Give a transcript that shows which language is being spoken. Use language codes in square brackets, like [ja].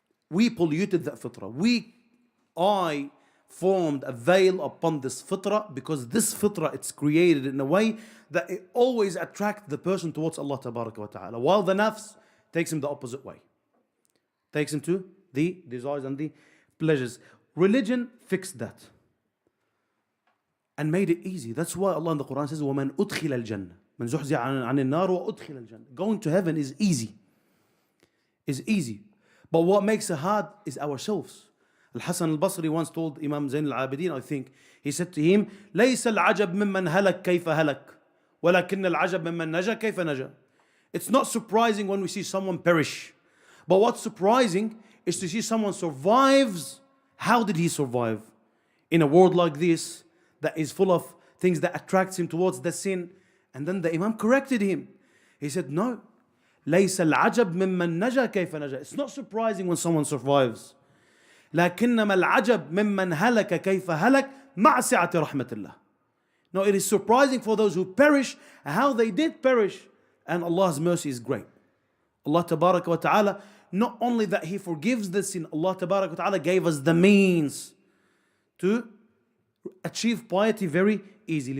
[en] We polluted that fitrah. I formed a veil upon this fitrah because this fitrah, it's created in a way that it always attracts the person towards Allah tabaraka wa ta'ala, while the nafs takes him the opposite way. Takes him to the desires and the pleasures. Religion fixed that and made it easy. That's why Allah in the Quran says, [ar] وَمَنْ أُدْخِلَ الْجَنَّةِ مَنْ زُحْزِحَ عَنِ النَّارِ وَأُدْخِلَ الْجَنَّةِ. [en] Going to heaven is easy. Is easy. But what makes it hard is ourselves. Al-Hasan al-Basri once told Imam Zain al-Abidin, I think, he said to him, [ar] لَيْسَ الْعَجَبْ مِمَّنْ هَلَكْ كَيْفَ هَلَكْ وَلَكِنَّ الْعَجَبْ مِمَّنْ نَجَى كَيْفَ نَجَى. [en] It's not surprising when we see someone perish. But what's surprising is to see someone survives. How did he survive? In a world like this, that is full of things that attracts him towards the sin. And then the Imam corrected him. He said, no. [ar] لَيْسَ الْعَجَبْ مِمَّنْ نَجَى كَيْفَ نَجَى. [en] It's not surprising when someone survives. [ar] لكنما العجب ممن هلك كيف هلك مع سعة رحمة الله. [en] No, it is surprising for those who perish, how they did perish. And Allah's mercy is great. Allah tabaraka wa ta'ala, not only that He forgives the sin, Allah tabaraka wa ta'ala gave us the means to achieve piety very easily.